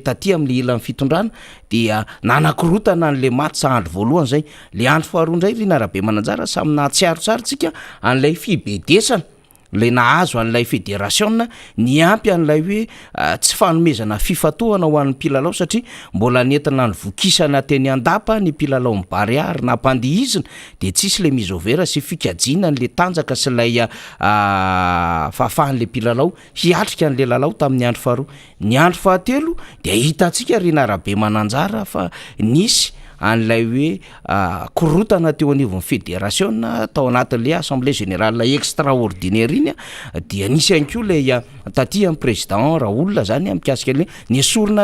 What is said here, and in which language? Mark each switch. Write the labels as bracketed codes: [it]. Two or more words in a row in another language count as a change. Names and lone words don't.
[mg] taty am'le ilan'ny fitondrana dia nanakorotana an'le maty sa andro voalohany zay le andro faharoa indray rina Rabe Mananjara samy nahatsiaro tsara tsika an'lay fibedesana le nahazo an'lay fédération ny ampy an'lay hoe tsy fanomezana fifatohana ho an'ny mpilalao satria mbola nentina ny vokisana teny andapa ny mpilalao mibary ary nampandihizina de tsisy le [fr] mise au vert [mg] sy fikajina n'le tanjaka sy lay fahafahan'le mpilalao hiatrika an'le lalao tamin'ny andro faharoa ny andro fahatelo de hitantsika rina Rabe Mananjara fa nisy an'lay hoe korotana teo anivon'ny fédération tao anatin'le [fr] assemblée générale extraordinaire [mg] iny dia nisy ihany koa le taty amin'ny président Raoul zany mikasika le niesorina